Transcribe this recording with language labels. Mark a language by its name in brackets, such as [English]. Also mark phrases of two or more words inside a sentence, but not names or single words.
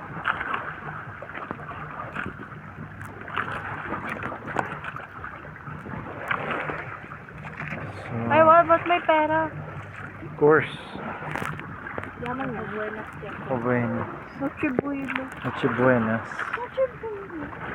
[Filipino] Ay, what? Ba't may pera? [English] Of course. [Filipino] Yaman na. Buenas yan. [Spanish] O bueno. Noche buena. Noche buenas. Noche buena.